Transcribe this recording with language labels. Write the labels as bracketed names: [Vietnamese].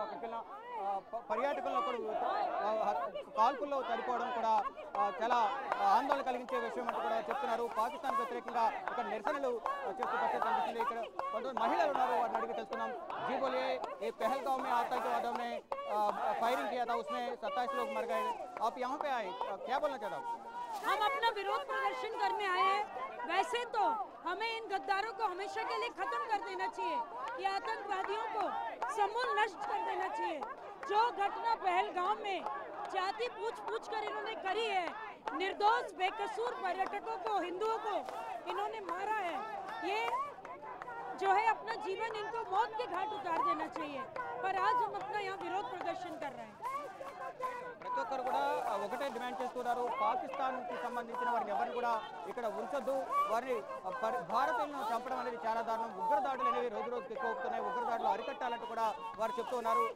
[Telugu] అక్కడికి పర్యాటకులను కూడా కాల్పుల్లో చనిపోవడం కూడా చాలా ఆందోళన కలిగించే విషయం అంటూ కూడా చెప్తున్నారు. పాకిస్తాన్ వ్యతిరేకంగా ఇక్కడ నిరసనలు చేస్తూ పరిస్థితి కనిపిస్తుంది. ఇక్కడ కొంతమంది మహిళలు ఉన్నారు, వారిని అడిగి తెలుసుకున్నాం. [Hindi] जी बोलिए, ये पहलगांव में आतंकवादियों ने फायरिंग किया था, उसमें 27 लोग मर गए, आप यहाँ पे आए, क्या बोलना चाहता हूँ? हम अपना विरोध प्रदर्शन करने आए हैं। वैसे तो हमें इन गद्दारों को हमेशा के लिए खत्म कर देना चाहिए, ये आतंकवादियों को समूल नष्ट कर देना चाहिए। जो घटना पहलगाम में जाति पूछ कर इन्होंने करी है, निर्दोष बेकसूर पर्यटकों को, हिंदुओं को इन्होंने मारा है, ये जो है अपना जीवन इनको मौत के घाट उतार देना चाहिए। पर आज हम अपना यहाँ विरोध प्रदर्शन कर रहे हैं। [Telugu] ప్రతి ఒక్కరు కూడా ఒకటే డిమాండ్ చేస్తున్నారు, పాకిస్తాన్కి సంబంధించిన వారిని ఎవరిని కూడా ఇక్కడ ఉంచొద్దు, వారిని భారతీయులను చంపడం అనేది చాలా దారుణం, ఉగ్రదాడులు అనేవి రోజు రోజుకి ఎక్కువ అవుతున్నాయి, ఉగ్రదాడులు అరికట్టాలంటూ కూడా వారు చెప్తున్నారు.